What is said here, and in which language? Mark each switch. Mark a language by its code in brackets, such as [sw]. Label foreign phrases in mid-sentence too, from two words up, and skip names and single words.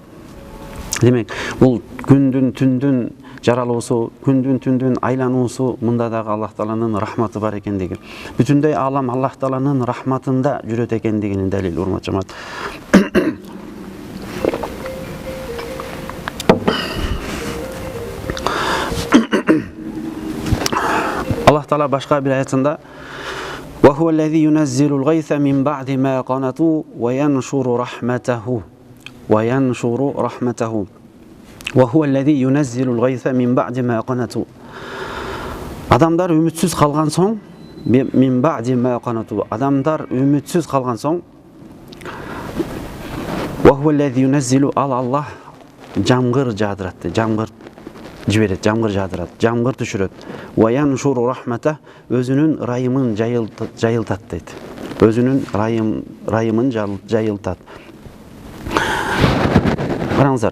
[ky] Демек, бул күндүн түндүн жаралуусу, күндүн түндүн айлануусу мында дагы Аллах Тааланын рахматы бар экендиги. Бүтүндөй алам Аллах Тааланын рахматында жүрөт экендигинин далили, урматтуу жамаат. Аллах Таала башка бир аятында [ar] "وهو الذي ينزل الغيث من بعد ما قنطوا وينشر رحمته وينشر رحمته وهو الذي ينزل الغيث من بعد ما قنطوا". [ky] Адамдар үмүтсүз калган соң, [ar] من بعد ما قنطوا, [ky] адамдар үмүтсүз калган соң, [ar] وهو الذي ينزل, [ky] Аллах жамгыр жаадырат, жамгыр жиберет, жамгыр жаадырат, жамгыр түшүрөт. [ar] وينشر رحمة, [ky] өзүнүн райымын жайылтат дейт. Өзүнүн райымын жайылтат. Караңыздар.